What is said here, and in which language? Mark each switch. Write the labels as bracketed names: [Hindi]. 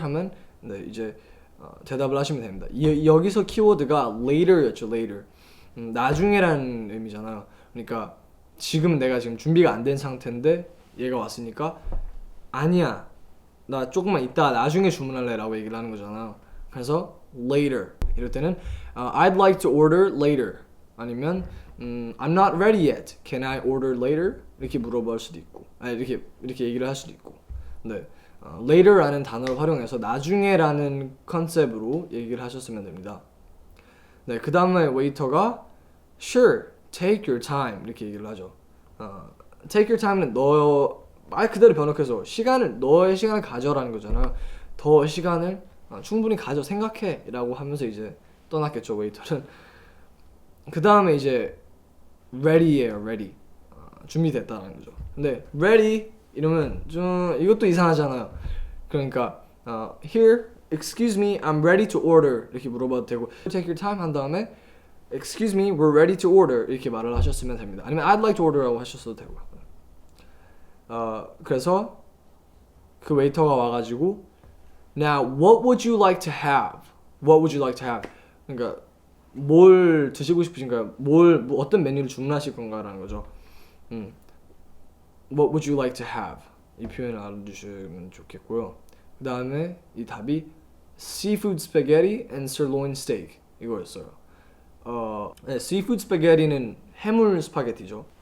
[Korean] 하면 네 이제 대답을 하시면 됩니다. 여기서 키워드가 later였죠. later. 나중에라는 의미잖아요. 그러니까 지금 내가 지금 준비가 안 된 상태인데 얘가 왔으니까 아니야 나 조금만 이따 나중에 주문할래 라고 얘기를 하는 거잖아요. 그래서 [English] later [Korean] 이럴 때는 [English] I'd like to order later [Korean] 아니면 [English] I'm not ready yet. Can I order later? [Korean] 이렇게 물어볼 수도 있고 이렇게 얘기를 할 수도 있고 네 later라는 단어를 활용해서 나중에라는 컨셉으로 얘기를 하셨으면 됩니다. 네, 그 다음에 웨이터가 [English] Sure, take your time [Korean] 이렇게 얘기를 하죠. [English] Take your time [Korean] 는 말 그대로 번역해서 너의 시간을 가져라는 거잖아요. 더 시간을 충분히 가져 생각해 라고 하면서 이제 떠났겠죠 웨이터는. 그 다음에 이제 ready예요. ready 준비됐다라는 거죠. 근데 ready 이러면 좀 이것도 이상하잖아요. 그러니까 [English] here, excuse me, I'm ready to order [Korean] 이렇게 물어봐도 되고 [English] take your time [Korean] 한 다음에 [English] excuse me, we're ready to order [Korean] 이렇게 말을 하셨으면 됩니다. 아니면 [English] I'd like to order [Korean] 라고 하셨어도 되고요. 그래서 그 웨이터가 와가지고 [English] Now, what would you like to have? What would you like to have? [Korean] 그러니까 뭘 드시고 싶으신가요? 어떤 메뉴를 주문하실 건가라는 거죠. [English] What would you like to have? [Korean] 이 표현을 알아두시면 좋겠고요. 그 다음에 이 답이 [English] seafood spaghetti and sirloin steak [Korean] 이거였어요. 네, seafood spaghetti는 해물 스파게티죠.